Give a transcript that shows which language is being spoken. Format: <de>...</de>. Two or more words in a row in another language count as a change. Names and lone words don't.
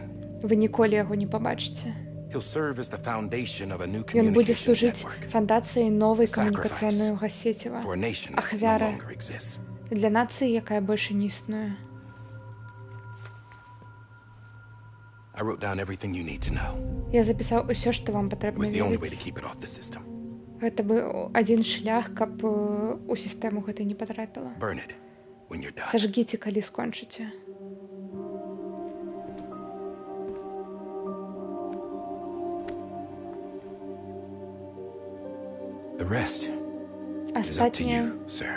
<en>again.</en> <be>Вы ніколі яго не пабачыце.</be> <en>He'll serve as the foundation of a new</en> <be>Ён будзе</be> <en>communications</en> <be>служыць</be> <en>network</en> <be>фандацыяй новай</be> <en>Sacrifice</en> <be>камунікацыйнага сеціва.</be> <en>for a nation that no</en> <be>Ахвяра</be> <en>longer exists.</en> <be>для нацыі, якая больш не існуе.</be> <en>I wrote down everything you need to know.</en> <be>Я запісаў усё, што вам</be> <en>It</en> <be>патрэбна</be> <en>was the only way to</en> <be>ведаць.</be> <en>keep it off the system.</en> <be>Гэта быў адзін шлях, каб у сістэму гэта не патрапіла.</be> <en>Burn it when you're done.</en> <be>Сажгіце, калі скончыце.</be> <en>The rest is up to</en> <be>Астатняе</be> <en>you, sir.</en>